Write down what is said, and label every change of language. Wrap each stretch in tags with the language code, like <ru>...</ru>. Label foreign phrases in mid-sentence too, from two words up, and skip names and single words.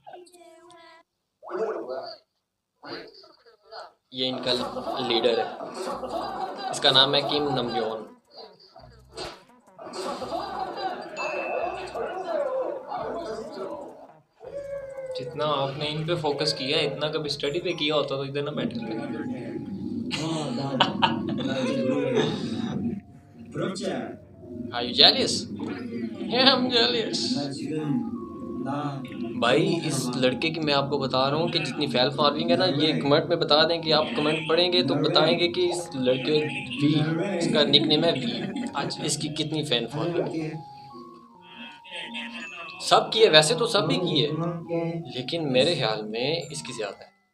<hi>ये इनका लीडर है, इसका नाम है किम नमजोन। जितना आपने इन पे फोकस किया है, इतना कभी स्टडी पे किया होता तो इधर ना बैठे।</hi> <ko>부럽지?</ko> <en>Are you jealous? Yeah, I'm jealous.</en> <ko>나 지금 나</ko> <hi>भाई इस लड़के की मैं आपको बता रहा हूँ कि जितनी</hi> <en>fail following</en> <hi>है ना, ये कमेंट में बता दें कि आप कमेंट पढ़ेंगे तो बताएंगे कि इस लड़के वी, इसका निकनेम है वी। अच्छा, इसकी कितनी</hi> <en>fan following</en> <hi>है। सब की है, वैसे तो सब भी की है, लेकिन मेरे ख्याल में इसकी ज़्यादा है।</hi>